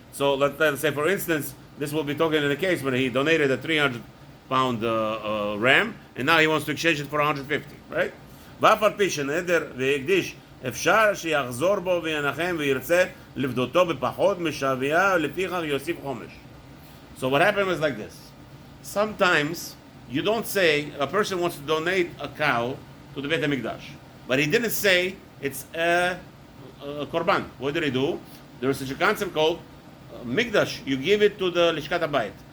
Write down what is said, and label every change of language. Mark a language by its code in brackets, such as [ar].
[en] So let's say, for instance, this will be talking in the case when he donated a 300-pound ram and now he wants to exchange it for 150. Right? [he] ואף על פי שנדר והקדיש אפשר שיחזור בו וינחם וירצה לפדותו בפחות משוויה לפיכך יוסיף חומש. [en] So what happened was like this. Sometimes you don't say a person wants to donate a cow to the Beit HaMikdash, but he didn't say it's a korban. What did he do? There is such a concept called Mikdash. You give it to the Lishkat HaBayit.